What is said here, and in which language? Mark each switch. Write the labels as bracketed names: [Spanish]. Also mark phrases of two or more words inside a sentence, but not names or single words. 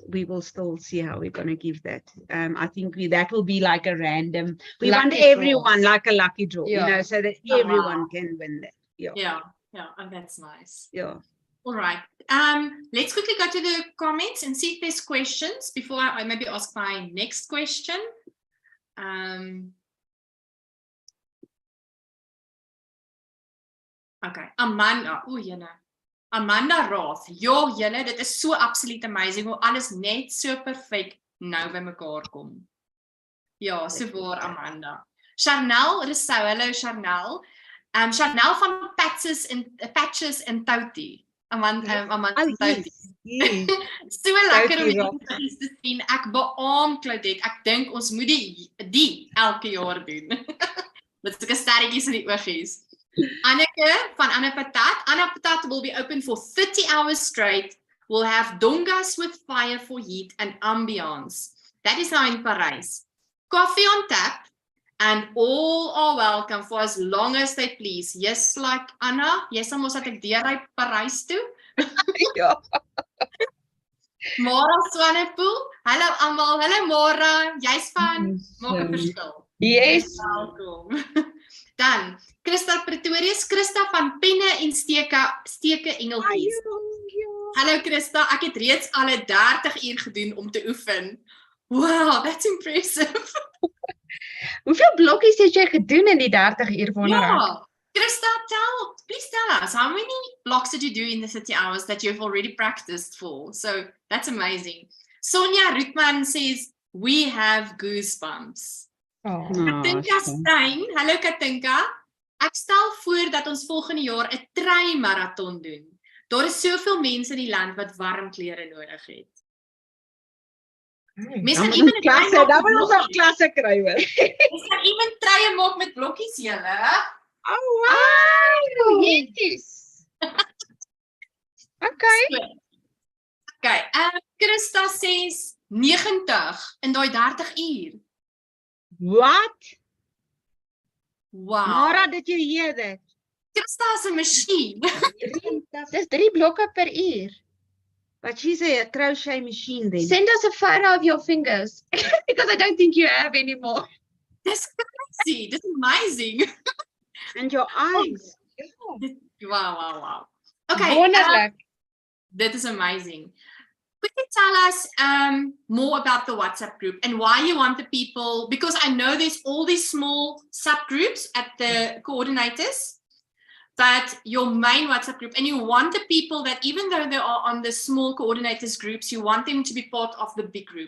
[English] We will still see how we're going to give that. I think that will be like a random. We want everyone like a lucky draw, you know, so that everyone can win that. Yeah. Oh, that's nice. Yeah. All right. Let's quickly go to the comments and see if there's questions before I maybe ask my next question. Okay, Amanda. Oh, jene. Amanda Roth. [Afrikaans] Jo, julle, dit is so absoluut amazing hoe alles net so perfek nou by mekaar kom. Ja, so waar, Amanda. Chanel Rousseau. Hallo, Chanel. Chanel van Patches en Touty. Amanda Touty. So lekker om julle te sien. Ek beamoen Claudette. Ek dink ons moet die elke jaar doen. Met sulke sterretjies in die oogies. Anneke van Anna Patat. [English] Anna Patat will be open for 30 hours straight We'll have dongas with fire for heat and ambiance. That is now in Paris. Coffee on tap, and all are welcome for as long as they please. Yes, like Anna, yes, [Afrikaans] ons het ek deur uit Parijs toe. Ja. Mara Swanepoel, hallo almal, hallo Mara, jy's van Maak 'n Verskil. [English] Yes. [Afrikaans] Welkom. Dan, Christa Pretorius, Christa van Penne en Steke Engeltjies. Hallo Christa, ek het reeds al 30 uur gedoen om te oefen. [English] Wow, that's impressive. [Afrikaans] Hoeveel blokkies het jy gedoen in die 30 uur wonder ek? [English] Yeah. Christa, please tell us, how many blocks did you do in the 30 hours that you've already practiced for? So that's amazing. Sonia Rutman says, we have goosebumps. Oh. [Afrikaans] Katinka Stein, hallo Katinka. Ek stel voor dat ons volgende jaar 'n trei-marathon doen. Daar is soveel mense in die land wat warm klere nodig het. Mense kan iemand klasse, dan wil ons nog klasse kry hoor. Mense kan iemand treie maak met blokkies julle. [English] Oh, wow. Yes. Okay. Okay, Christa says 90 [Afrikaans] in daai 30 uur. [English] What? Wow. Mara, did you hear that? [Afrikaans] Christa is 'n masjien. Dis 3 blokke per uur. [English] But she's a crochet machine then. Send us a photo of your fingers. Because I don't think you have any more. [Afrikaans] Dis crazy. Dis amazing. [English] And your eyes. Wow. Okay. [Afrikaans] Wonderlik. [English] That is amazing. Could you tell us more about the WhatsApp group and why you want the people, because I know there's all these small subgroups at the coordinators, but your main WhatsApp group, and you want the people that even though they are on the small coordinators groups, you want them to be part of the big group.